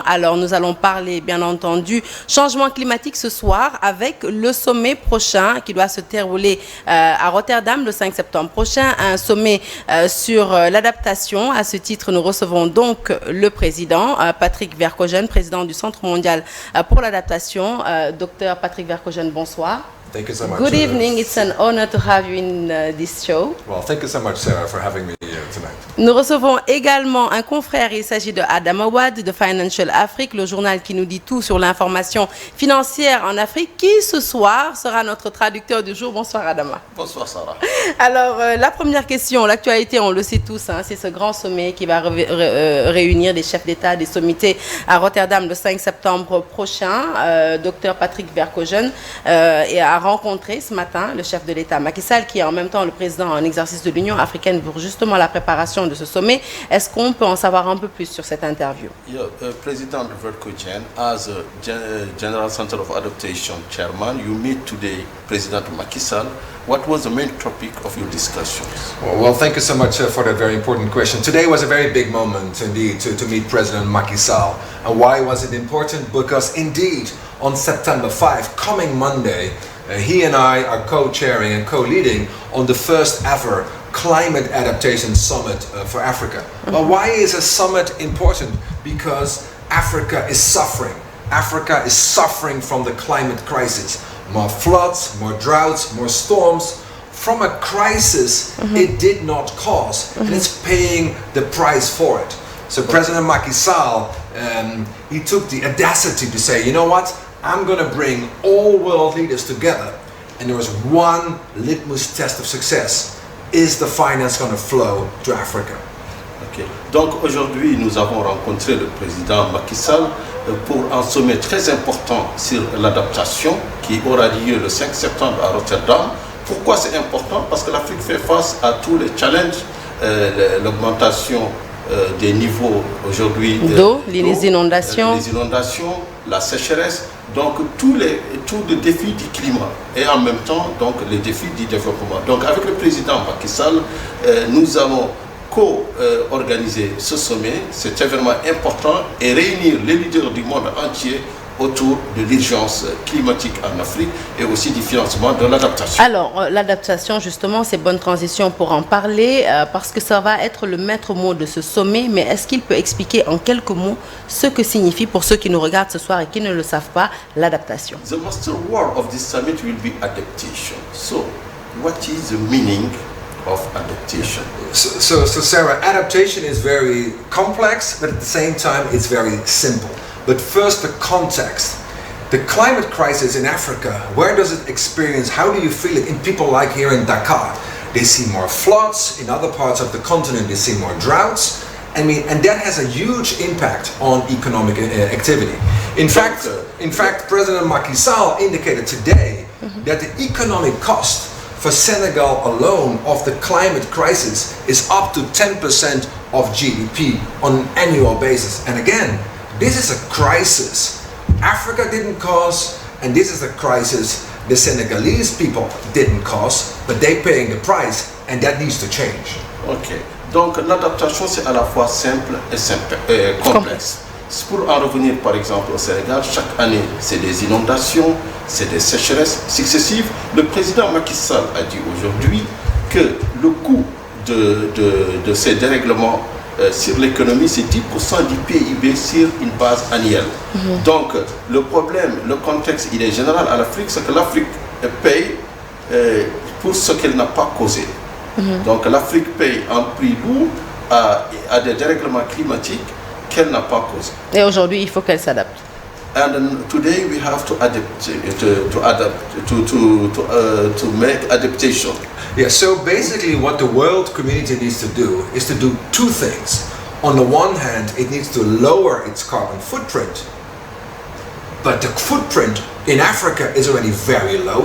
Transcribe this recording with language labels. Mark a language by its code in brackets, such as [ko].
[fr] Alors nous allons parler bien entendu changement climatique ce soir avec le sommet prochain qui doit se dérouler à Rotterdam le 5 septembre prochain. Un sommet sur l'adaptation. À ce titre, nous recevons donc le président Patrick Verkooijen, président du Centre mondial pour l'adaptation. Docteur Patrick Verkooijen, bonsoir. [en] Thank you so much. Good evening. It's an honor to have you in this show. Well, thank you so much, Sarah, for having me here tonight. [fr] Nous recevons également un confrère. Il s'agit de Adam Aout de Financial Afrique, le journal qui nous dit tout sur l'information financière en Afrique, qui ce soir sera notre traducteur du jour. Bonsoir Adama. Bonsoir Sarah. Alors la première question, l'actualité, on le sait tous, hein, c'est ce grand sommet qui va réunir des chefs d'État, des sommités à Rotterdam le 5 septembre prochain. Docteur Patrick Verkooijen a rencontré ce matin le chef de l'État Macky Sall, qui est en même temps le président en exercice de l'Union africaine pour justement la préparation de ce sommet. Est-ce qu'on peut en savoir un peu plus sur cette interview? [en] President Verkooijen, as a General Center of Adaptation Chairman, you meet today President Macky Sall. What was the main topic of your discussions? Well, thank you so much for that very important question. Today was a very big moment indeed to meet President Macky Sall. And why was it important? Because indeed on September 5, coming Monday, he and I are co-chairing and co-leading on the first ever Climate Adaptation Summit for Africa. Well, why is a summit important? Because Africa is suffering. Africa is suffering from the climate crisis. More floods, more droughts, more storms, from a crisis it did not cause, and it's paying the price for it. So President Macky Sall, he took the audacity to say, you know what, I'm going to bring all world leaders together, and there is one litmus test of success. Is the finance going to flow to Africa? Okay. [fr] Donc aujourd'hui, nous avons rencontré le président Macky Sall pour un sommet très important sur l'adaptation qui aura lieu le 5 septembre à Rotterdam. Pourquoi c'est important? Parce que l'Afrique fait face à tous les challenges, l'augmentation des niveaux aujourd'hui d'eau, les inondations, la sécheresse, donc tous les défis du climat et en même temps donc les défis du développement. Donc avec le président Macky Sall, nous allons co-organiser ce sommet. C'était vraiment important et réunir les leaders du monde entier autour de l'urgence climatique en Afrique et aussi du financement de l'adaptation. Alors, l'adaptation, justement, c'est bonne transition pour en parler parce que ça va être le maître mot de ce sommet. Mais est-ce qu'il peut expliquer en quelques mots ce que signifie, pour ceux qui nous regardent ce soir et qui ne le savent pas, l'adaptation? [en] The master word of this summit will be adaptation. So, what is the meaning of adaptation? So Sarah, adaptation is very complex, but at the same time it's very simple. But first, the context. The climate crisis in Africa, where does it experience? How do you feel it in people like here in Dakar? They see more floods. In other parts of the continent, they see more droughts. I mean, and that has a huge impact on economic activity. In fact, President Macky Sall indicated today that the economic cost for Senegal alone of the climate crisis is up to 10% of GDP on an annual basis. And again, this is a crisis Africa didn't cause, and this is a crisis the Senegalese people didn't cause, but they're paying the price, and that needs to change. Ok. [fr] Donc l'adaptation c'est à la fois simple et complexe. Pour en revenir par exemple au Sénégal, chaque année c'est des inondations, c'est des sécheresses successives. Le président Macky Sall a dit aujourd'hui que le coût de ces dérèglements sur l'économie, c'est 10% du PIB sur une base annuelle. Donc le problème, le contexte, il est général à l'Afrique, c'est que l'Afrique paye pour ce qu'elle n'a pas causé. Donc l'Afrique paye un prix lourd à des dérèglements climatiques qu'elle n'a pas causé. Et aujourd'hui, il faut qu'elle s'adapte. [en] And today we have to adapt to make adaptation. Yeah, so basically what the world community needs to do is to do two things. On the one hand, it needs to lower its carbon footprint, but the footprint in Africa is already very low.